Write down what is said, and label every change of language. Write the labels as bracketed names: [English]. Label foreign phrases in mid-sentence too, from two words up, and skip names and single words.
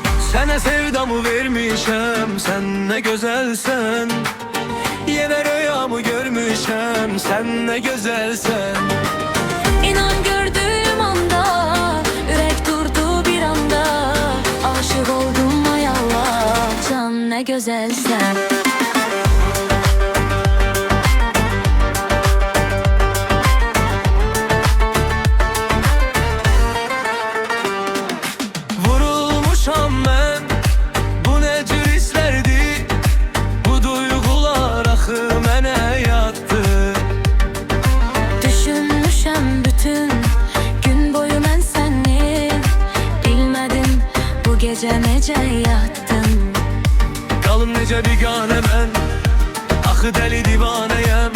[Azerbaijani] Sənə sevdamı vermişəm, sən ne gözelsen. Yine rüyamı görmüşəm, sen ne güzelsen. [Turkish] İnan gördüğüm anda yürek durdu bir anda. Aşık oldum ay Allah, can ne güzelsen. [Azerbaijani] Vurulmuşam ben, bu ne cür hislerdi. Bu duygular axı mənə yatdı. Düşünmüşəm bütün gün boyu mən səni. Bilmədim bu gecə necə yatdım. Qalım necə biganə mən, axı dəli divanəyəm.